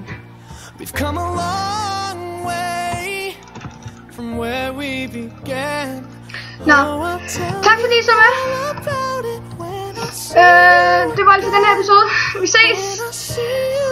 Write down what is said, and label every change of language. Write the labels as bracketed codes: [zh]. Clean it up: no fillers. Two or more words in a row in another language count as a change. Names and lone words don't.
[en] We've come a long way from where we began. [da] Nå, tak fordi I så med. Det var alt for den her episode. Vi ses.